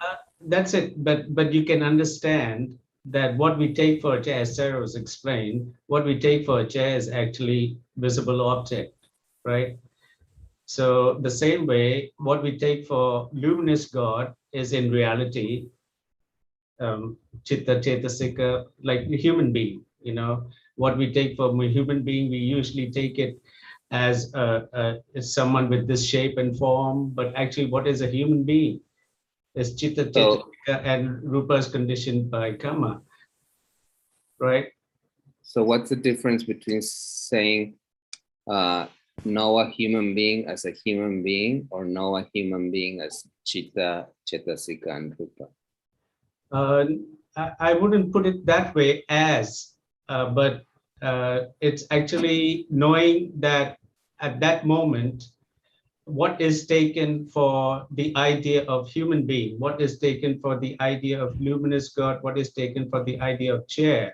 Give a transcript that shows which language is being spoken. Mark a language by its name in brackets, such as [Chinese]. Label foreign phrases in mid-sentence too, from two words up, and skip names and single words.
[English] That's it. But you can understand that what we take for a chair, as Sarah was explained, what we take for a chair is actually visible object, right? So the same way, what we take for luminous God is in reality [Pali] chitta, chetasika, [English] like a human being. You know, what we take for a human being, we usually take it as someone with this shape and form, but actually what is a human being is [Pali] chitta, chetasika, [English] and rupa is conditioned by karma, right? So what's the difference between saying know a human being as a human being, or know a human being as [Pali] chitta, chetasika, [English] and rupa? I wouldn't put it that way but it's actually knowing that at that moment, what is taken for the idea of human being, what is taken for the idea of luminous God, what is taken for the idea of chair.